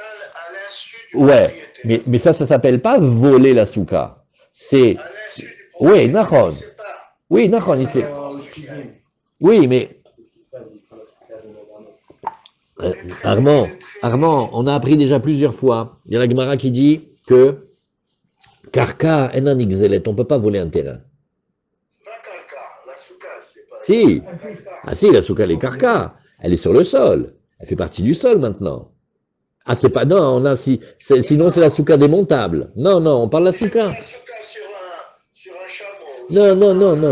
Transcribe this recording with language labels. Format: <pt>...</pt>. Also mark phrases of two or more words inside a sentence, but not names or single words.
<fr>Ouais, mais ça s'appelle pas voler la souka. C'est... Oui, Nahon. Oui, Nahon, il sait. Oui, mais... Armand, on a appris déjà plusieurs fois. Il y a la Gemara qui dit que</fr> <he>קרקע אינן נגזלת,</he> <fr>on ne peut pas voler un terrain. C'est pas Karka, la souka, c'est pas. Si, ah si, la souka, elle est Karka, elle est sur le sol, elle fait partie du sol maintenant. Ah, c'est pas, non, on a, sinon c'est la souka démontable. Non, on parle de la souka. La souka sur un chameau.</fr>